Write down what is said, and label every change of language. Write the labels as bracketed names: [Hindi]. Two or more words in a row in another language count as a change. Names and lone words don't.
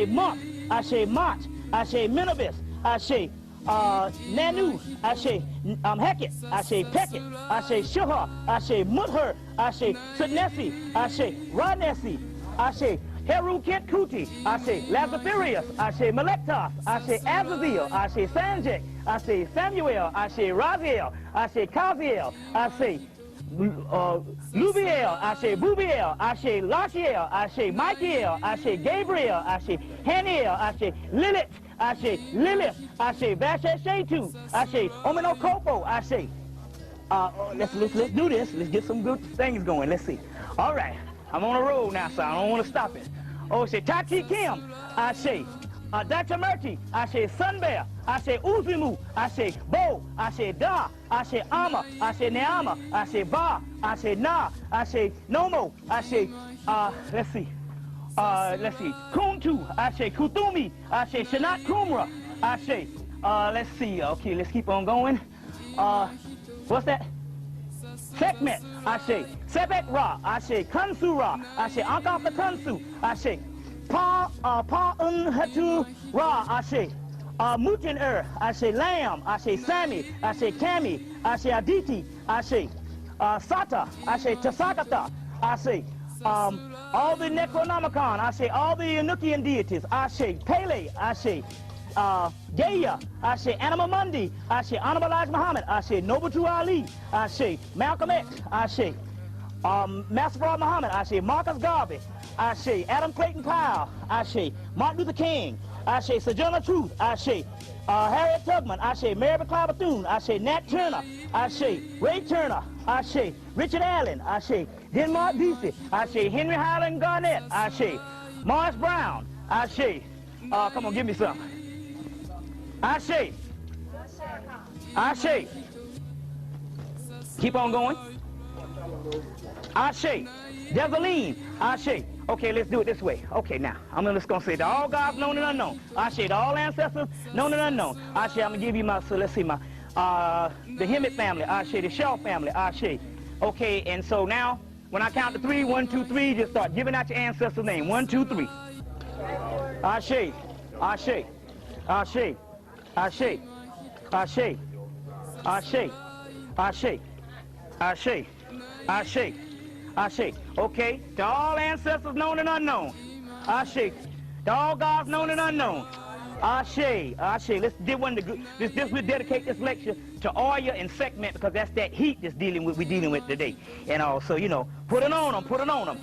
[English] Monk, Ashe Mott, Ashe Minibus, Ashe Nanu, Ashe Heket, Ashe Peket, Ashe Shuha, Ashe Muther, Ashe Sutnesi, Ashe Ranesi, Ashe Heru Kit Kuti, Ashe Lazarus, Ashe Melektas, Ashe Azazel, Ashe Sanjek, Ashe Samuel, Ashe Raziel, Ashe Kaziel, Ashe Lubiel, Ashe Bubiel, Ashe Lashiel, Ashe Michael, Ashe Gabriel, Ashe Haniel, Ashe Lilith, Ashe Lilith, Ashe Vashe Shetu, Ashe Omino Kopo, Ashe. Let's do this. Let's get some good things going. Let's see. All right. I'm on a roll now, so I don't want to stop it. Oh, say Tachi Kim, Ashe. Dr. Murti, Ashe Sunbear, Ashe Uzimu, Ashe Bo, Ashe Da, Ashe Ama, Ashe Neama, Ashe Ba, Ashe Na, Ashe Nomo, Ashe, let's see, Kuntu, Ashe Kuthumi, Ashe Shanat Kumra, Ashe, let's see, okay, let's keep on going. What's that? Sekhmet, Ashe, Sebek Ra, Ashe Kansu Ra, Ashe Ankaf Kansu, Ashe, Pa Hatu Ra, Ashe, Mutin Ashe Lam, Ashe Sami, Ashe Kami, Ashe Aditi, Ashe, Sata, Ashe Tasakata, Ashe, all the Necronomicon, Ashe, all the Anukian deities, Ashe, Pele, Ashe, Gaia, Ashe, Animamundi, Ashe, Anabalaj Muhammad, Ashe, Nobutu Ali, Ashe, Malcolm X, Ashe, Master Fard Muhammad, Ashe, Marcus Garvey, Ashe, Adam Clayton Powell, Ashe, Martin Luther King, Ashe, Sojourner Truth, Ashe, Harriet Tubman, Ashe, Mary McLeod Bethune, Ashe, Nat Turner, Ashe, Ray Turner, Ashe, Richard Allen, Ashe, Denmark Vesey, Ashe, Henry Highland Garnett, Ashe, Morris Brown, Ashe, come on, give me some. Ashe, Ashe, keep on going. Ashe, Devaline, Ashe. Okay, let's do it this way. Okay, now, I'm just going to say to all gods known and unknown. Ashe, to all ancestors known and unknown. Ashe, I'm going to give you my, so let's see, my, the Hemmitt family, Ashe, the Shaw family, Ashe. Okay, and so now, when I count to 3, 1, 2, 3, just start giving out your ancestor's name. 1, 2, 3. Ashe, Ashe, Ashe, Ashe, Ashe, Ashe, Ashe, Ashe, Ashe, Ashe. Okay, to all ancestors known and unknown. Ashe. To all gods known and unknown. Ashe, Ashe. Let's we'll dedicate this lecture to Oya and Sekhmet because that's that heat that's we're dealing with today. And also, you know, put it on them, put it on them.